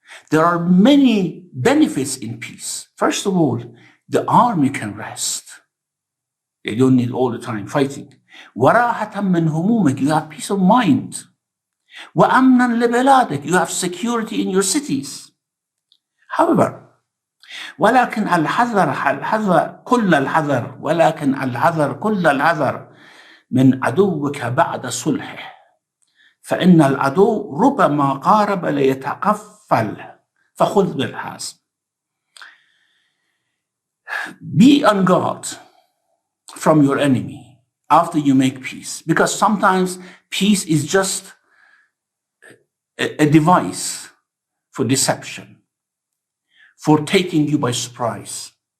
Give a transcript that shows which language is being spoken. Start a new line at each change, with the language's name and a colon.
English: There are many benefits in peace. First of all, the army can rest. They don't need all the time fighting.
Arabic: وَرَاحَةً مِّنْ هُمُومِكَ.
English: You have peace of mind.
Arabic: وَأَمْنًا لِبِلَادِكَ.
English: You have security in your cities. However,
Arabic: ولكن الحذر كل الحذر ولكن الحذر كل الحذر من عدوك بعد صلحه فإن العدو ربما قارب ليتقفل فخذ بالحزم.
English: Be on guard from your enemy after you make peace, because sometimes peace is just a device for deception, for taking you by surprise.